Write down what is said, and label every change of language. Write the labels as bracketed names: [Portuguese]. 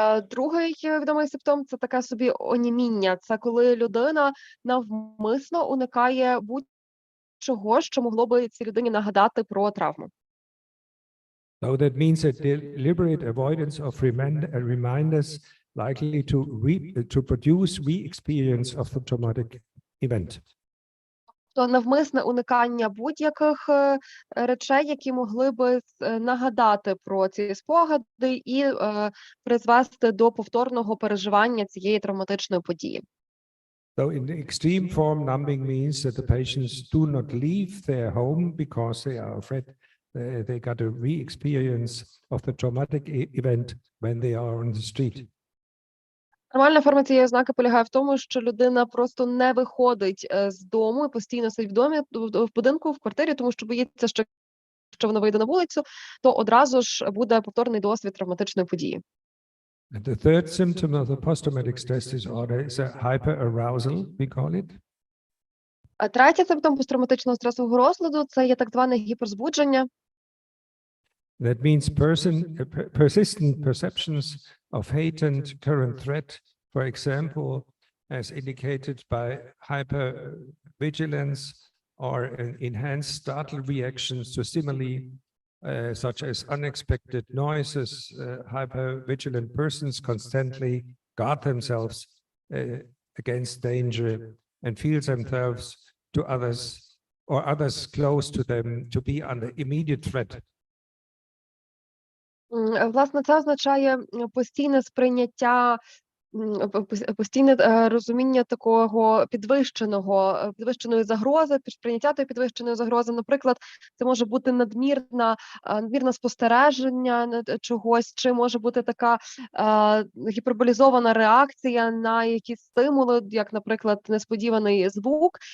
[Ukrainian] Другий відомий симптом – це таке собі оніміння. Це коли людина навмисно уникає будь-чого, що могло би цій людині нагадати про травму. [English] So that means a deliberate avoidance of reminders likely to produce re-experience of the traumatic event. [Ukrainian] То навмисне уникання будь-яких речей, які могли би нагадати про ці спогади і призвести до повторного переживання цієї травматичної події. [English] So in the extreme form, numbing means that the patients do not leave their home because they are afraid they got a re-experience of the traumatic event when they are on the street. [Ukrainian] Нормальна форма цієї ознаки полягає в тому, що людина просто не виходить з дому і постійно сидить в домі, в будинку, в квартирі, тому що боїться, що якщо вона вийде на вулицю, то одразу ж буде повторний досвід травматичної події. [English] And the third symptom of the post-traumatic stress disorder is a hyperarousal, we call it. [Ukrainian] А третій симптом посттравматичного стресового розладу – це є так зване гіперзбудження. [English] That means persistent perceptions of heightened current threat, for example, as indicated by hypervigilance or enhanced startle reactions to stimuli, such as unexpected noises. Hypervigilant persons constantly guard themselves against danger and feel themselves to others or others close to them to be under immediate threat. [Ukrainian] Власне, це означає постійне сприйняття, постійне розуміння такого підвищеної загрози, сприйняття тої підвищеної загрози. Наприклад, це може бути надмірне спостереження чогось, чи може бути така гіперболізована реакція на якісь стимули, як, наприклад, несподіваний звук.